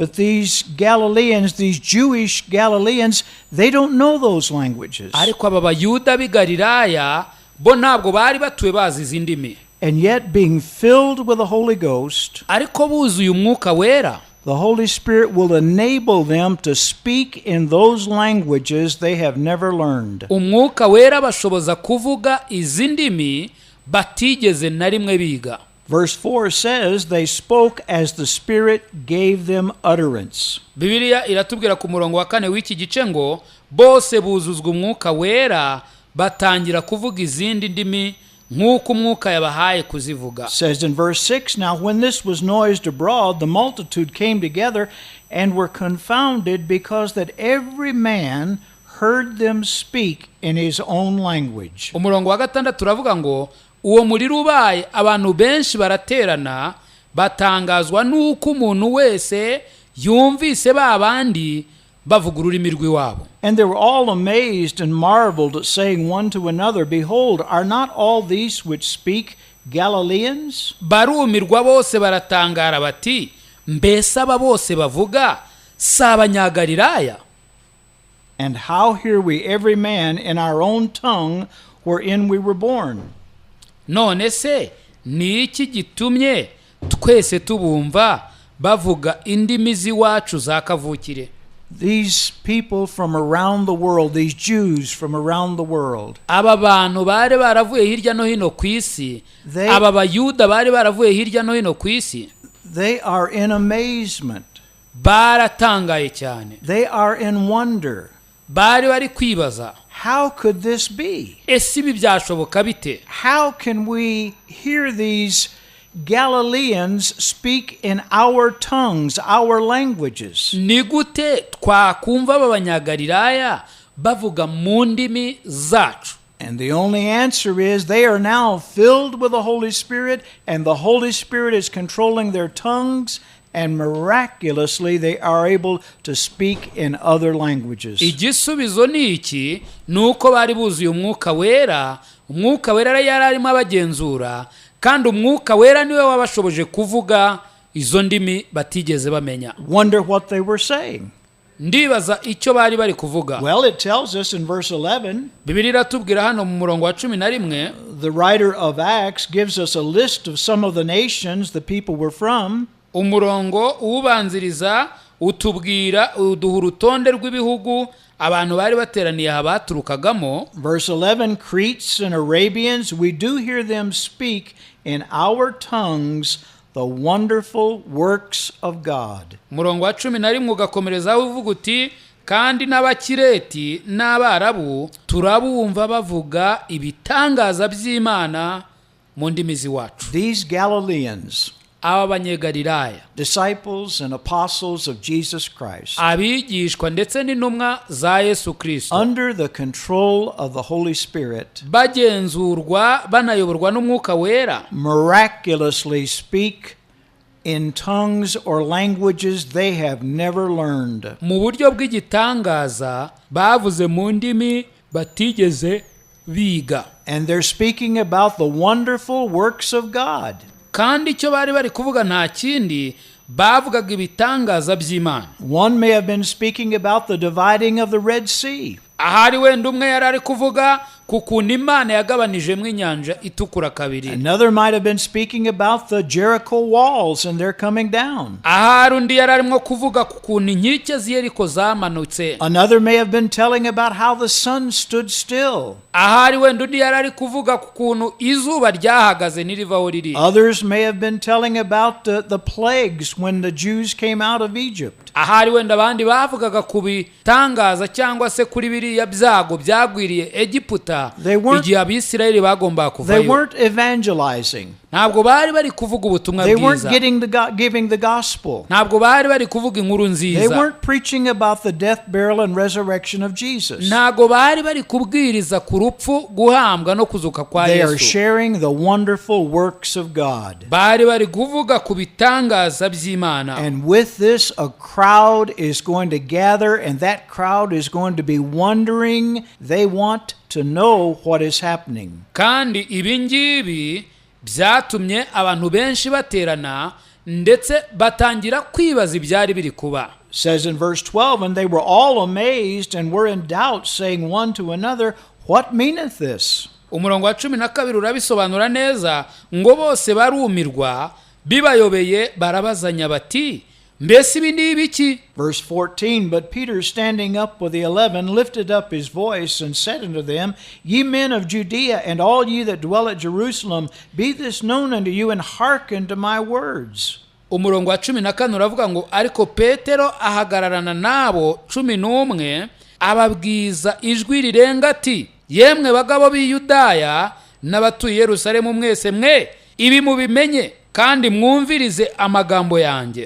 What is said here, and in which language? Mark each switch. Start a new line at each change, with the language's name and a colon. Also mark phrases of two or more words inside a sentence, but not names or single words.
English: But these Galileans, these Jewish Galileans, they don't know those languages.
Kinyarwanda: ariko aba bayuda b'i Galilaya bo ntabwo bari batuye bazi izi ndimi.
English: And yet, being filled with the Holy Ghost,
Kinyarwanda: ariko buzuye umwuka wera,
English: the Holy Spirit will enable them to speak in those languages they have never learned.
Kinyarwanda: umwuka wera bashoboza kuvuga izi ndimi batigeze na rimwe biga.
English: Verse 4 says, they spoke as the Spirit gave them utterance.
Kinyarwanda: Bibiliya iratubwira ku murongo wa 4 w'iki gice ngo bose buzuzwa umwuka wera batangira kuvuga izindi ndimi nk'uko umwuka yabahaye kuzivuga.
English: Says in verse 6, now when this was noised abroad, the multitude came together and were confounded, because that every man heard them speak in his own language.
Kinyarwanda: umurongo wa 6 turavuga ngo uwo muriro ubaye abantu benshi baraterana batangazwa n'uko umuntu wese yumvise babandi bavuga ururimi rw'iwabo.
English: And they were all amazed and marveled, saying one to another, behold, are not all these which speak Galileans?
Kinyarwanda: barumirwa bose baratangara bati mbese aba bose bavuga si abanyagalilaya?
English: And how hear we every man in our own tongue wherein we were born?
Kinyarwanda: none se ni iki gitumye twese tubumva bavuga indimi z'iwacu za kavukire?
English: These people from around the world, these Jews from around the world,
Kinyarwanda: aba bantu bari baravuye hirya no hino ku isi,
English: They-
Kinyarwanda: aba bayuda bari baravuye hirya no hino ku isi,
English: they are in amazement.
Kinyarwanda: baratangaye cyane,
English: They are in wonder.
Kinyarwanda: bari bari kwibaza
English: How could this be?
Kinyarwanda: ese ibi byashoboka bite?
English: How can we hear these Galileans speak in our tongues, our languages?
Kinyarwanda: ni gute twakumva aba banyagalilaya bavuga mu ndimi zacu?
English: And the only answer is they are now filled with the Holy Spirit, and the Holy Spirit is controlling their tongues, and miraculously they are able to speak in other languages.
Kinyarwanda: igisubizo ni iki? ni uko bari buzuye umwuka wera. umwuka wera yari arimo abagenzura, kandi umwuka wera niwe wabashoboje kuvuga izo ndimi batigeze bamenya.
English: Wonder what they were saying.
Kinyarwanda: ndibaza icyo bari bari kuvuga.
English: Well, it tells us in verse 11,
Kinyarwanda: Bibiliya iratubwira hano mu murongo wa 11,
English: the writer of Acts gives us a list of some of the nations the people were from.
Kinyarwanda: umurongo uwubanziriza uduha urutonde rw'ibihugu abantu bari bateraniye aha baturukagamo.
English: Verse 11, Cretes and Arabians, we do hear them speak in our tongues the wonderful works of God.
Kinyarwanda: umurongo wa 11 ugakomerezaho uvuga uti kandi n'abakireti n'abarabu turabumva bavuga ibitangaza by'Imana mu ndimi z'iwacu.
English: These Galileans,
Kinyarwanda: aba banyegalilaya,
English: disciples and apostles of Jesus Christ,
Kinyarwanda: abigishwa ndetse n'intumwa za Yesu Kristo,
English: under the control of the Holy Spirit,
Kinyarwanda: bagenzurwa banayoborwa n'umwuka wera,
English: miraculously speak in tongues or languages they have never learned.
Kinyarwanda: mu buryo bw'igitangaza bavuze mu ndimi batigeze biga.
English: And they're speaking about the wonderful works of God.
Kinyarwanda: kandi icyo bari bari kuvuga nta kindi, bavugaga ibitangaza by'Imana.
English: One may have been speaking about the dividing of the Red Sea.
Kinyarwanda: ahari wenda umwe yari ari kuvuga ku kuntu imana yagabanijemo inyanja itukura kabiri.
English: Another might have been speaking about the Jericho walls and they're coming down.
Kinyarwanda: ahari undi yari arimo kuvuga ku kuntu inkike z'i Yeriko zamanutse.
English: Another may have been telling about how the sun stood still.
Kinyarwanda: ahari wenda undi yari ari kuvuga ku kuntu izuba ryahagaze n'irivaho riri.
English: Others may have been telling about the plagues when the Jews came out of Egypt.
Kinyarwanda: ahari wenda abandi bavugaga ku bitangaza cyangwa se kuri biriya byago byagwiriye Egiputa igihe Abisirayeli bagombaga
English: They
Kinyarwanda: kuvayo.
English: weren't evangelizing.
Kinyarwanda: ntabwo bari bari kuvuga ubutumwa
English: They weren't
Kinyarwanda: bwiza.
English: giving the gospel.
Kinyarwanda: ntabwo bari bari kuvuga inkuru
English: They
Kinyarwanda: nziza.
English: weren't preaching about the death, burial, and resurrection of Jesus.
Kinyarwanda: ntabwo bari bari kubwiriza ku rupfu, guhambwa no kuzuka kwa
English: They are
Kinyarwanda: Yesu.
English: sharing the wonderful works of God.
Kinyarwanda: bari bari kuvuga ku bitangaza by'Imana.
English: And with this, a crowd is going to gather, and that crowd is going to be wondering. They want to know what is happening.
Kinyarwanda: kandi ibi ngibi byatumye abantu benshi baterana ndetse batangira kwibaza ibyari biri kuba.
English: Says in verse 12, and they were all amazed and were in doubt, saying one to another, what meaneth this?
Kinyarwanda: umurongo wa 12 urabisobanura neza ngo bose barumirwa bibayobeye barabazanya bati mbese ibi ni ibiki.
English: Verse 14, but Peter standing up with the 11 lifted up his voice and said unto them, Ye men of Judea, and all ye that dwell at Jerusalem, be this known unto you, and hearken to my words.
Kinyarwanda: umurongo wa 14 uravuga ngo ariko Petero ahagararana nabo 11 ababwiza ijwi rirenga ati yemwe bagabo b'i Yudaya n'abatuye Yerusalemu mwese mwe ibi mubimenye kandi mwumvirize amagambo yanjye.